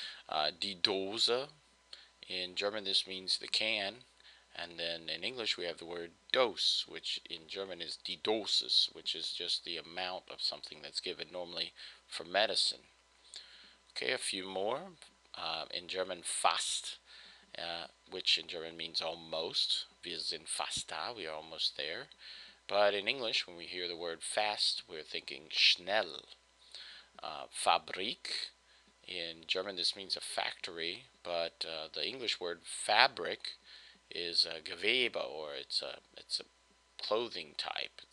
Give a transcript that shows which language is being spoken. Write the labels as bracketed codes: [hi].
[en] Die Dose, in German this means the can, and then in English we have the word dose, which in German is die Dosis, which is just the amount of something that's given normally for medicine. Okay, a few more. In German fast, which in German means almost. [de] Wir sind fast da, [en] we are almost there. But in English, when we hear the word fast, we're thinking schnell. Fabrik, in German this means a factory, but the English word fabric is Gewebe, or it's a clothing type.